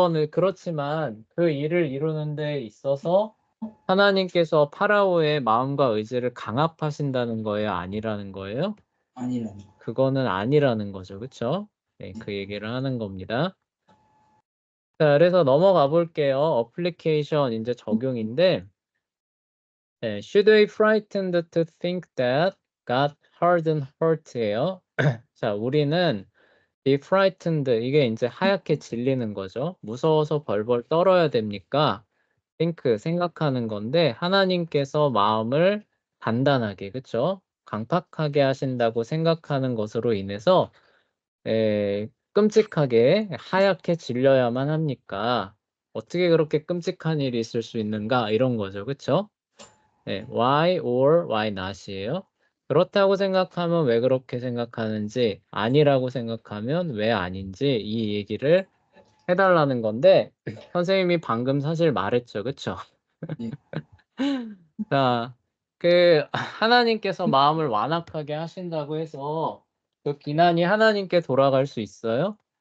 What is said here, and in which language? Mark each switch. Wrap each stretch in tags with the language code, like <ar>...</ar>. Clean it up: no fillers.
<ko>그렇지만 그 일을 이루는 데 있어서 하나님께서 파라오의 마음과 의지를 강압하신다는 거예요? 아니라는 거예요? 아니라니. 그거는 아니라는 거죠. 그쵸? 네, 그 얘기를 하는 겁니다. 자, 그래서 넘어가 볼게요. 어플리케이션 이제 적용인데</ko> <en>should we frightened to think that God hardened heart예요.</en> <ko>자, 우리는</ko> <en>be frightened</en> <ko>이게 이제 하얗게 질리는 거죠. 무서워서 벌벌 떨어야 됩니까? think 생각하는 건데 하나님께서 마음을 단단하게 그쵸? 강팍하게 하신다고 생각하는 것으로 인해서 끔찍하게 하얗게 질려야만 합니까? 어떻게 그렇게 끔찍한 일이 있을 수 있는가? 이런 거죠. 그쵸?</ko> <en>why or why not이에요.</en> <ko>그렇다고 생각하면 왜 그렇게 생각하는지, 아니라고 생각하면 왜 아닌지 이 얘기를 해달라는 건데 선생님이 방금 사실 말했죠. 그쵸? 네. 자, 그 하나님께서 마음을 완악하게 하신다고 해서 그 비난이 하나님께 돌아갈 수 있어요?</ko>